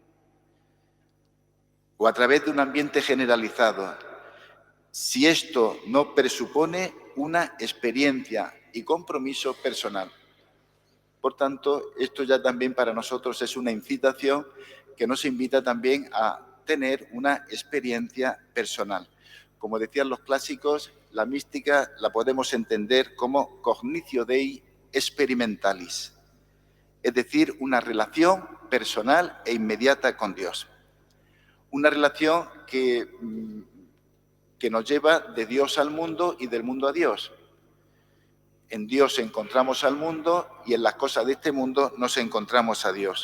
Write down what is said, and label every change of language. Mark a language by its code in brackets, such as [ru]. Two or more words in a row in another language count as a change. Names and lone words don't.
[es] o a través de un ambiente generalizado, si esto no presupone una experiencia y compromiso personal. Por tanto, esto ya también para nosotros es una incitación que nos invita también a tener una experiencia personal. Como decían los clásicos, la mística la podemos entender como [la] cognitio Dei experimentalis, [es] es decir, una relación personal e inmediata con Dios. Una relación que nos lleva de Dios al mundo y del mundo a Dios. En Dios encontramos al mundo y en las cosas de este mundo nos encontramos a Dios.